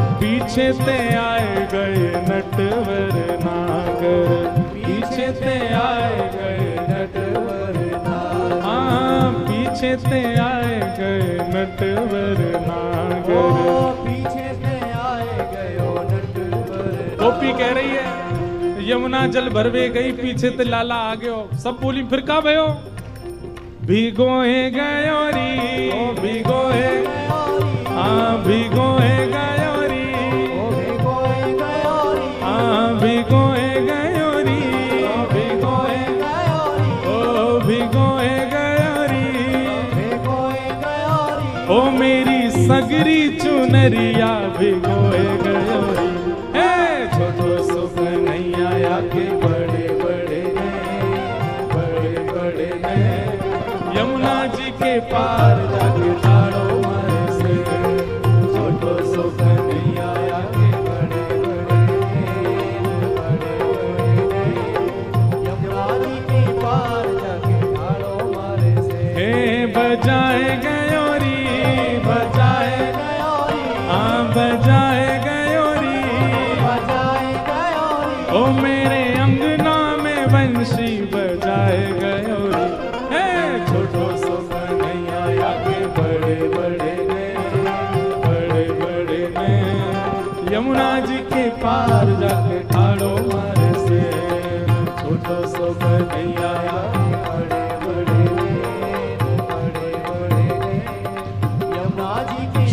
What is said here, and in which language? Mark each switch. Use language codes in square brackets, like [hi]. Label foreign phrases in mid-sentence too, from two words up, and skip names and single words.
[bra] पीछे से आए गए नटवर नागर, पीछे से आए गए नटवर नागर, हाँ पीछे से आए गए नटवर नागर, पीछे से आए गए नटवर। [hi] गोपी कह रही है [bra] यमुना जल भरवे गई, पीछे ते लाला आ गयो। सब बोली फिर का भयो? भिगोए गयो री, भिगोए, हाँ भिगोए गयो री, हाँ भिगोए गयो री, भिगोए गयो री, ओ भिगोए गयो री, ओ मेरी सगरी चुनरिया भिगोए गयो री। छोटो सो कन्हैया के बड़े बड़े ने यमुना जी के पार जाके ठाड़ो मारे से, छोटो सो कन्हैया के बड़े बड़े ने यमुना जी के पार जाके ठाड़ो मारे से। हे बजाए गयो री, बजाए गयो री, हाँ बजाए गयो री, बजाए गयो री, ओ मेरे अंगना में बंशी बजाए गयो री। हे छोटो सो कन्हैया के बड़े बड़े ने यमुना जी के पार जाके ठाड़ो मारे से, छोटो सो कन्हैया के बड़े बड़े ने यमुना जी के।